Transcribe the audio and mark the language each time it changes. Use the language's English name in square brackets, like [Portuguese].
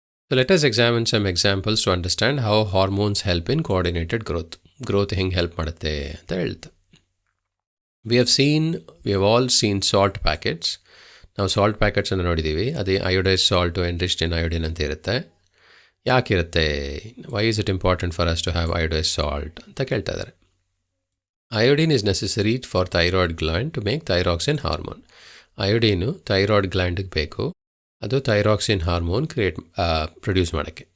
[English] So let us examine some examples to understand how hormones help in coordinated growth. [Kannada] Growth ಹೆಂಗೆ help ಮಾಡುತ್ತೆ ಅಂತ ಹೇಳ್ತಾ. [English] We have all seen salt packets. [Kannada] ನಾವು salt ಪ್ಯಾಕೆಟ್ಸನ್ನು ನೋಡಿದ್ದೀವಿ. ಅದೇ iodise salt [English] enriched in iodine [Kannada] ಅಂತ ಇರುತ್ತೆ. ಯಾಕಿರುತ್ತೆ? [English] why is it important for us to have iodise salt [Kannada] ಅಂತ ಕೇಳ್ತಾ ಇದ್ದಾರೆ. [English] Iodine is necessary for thyroid gland to make thyroxine hormone. [Kannada] ಅಯೋಡೀನು thyroid ಗ್ಲ್ಯಾಂಡಿಗೆ ಬೇಕು, ಅದು ಥೈರಾಕ್ಸಿನ್ ಹಾರ್ಮೋನ್ ಪ್ರೊಡ್ಯೂಸ್ ಮಾಡೋಕ್ಕೆ.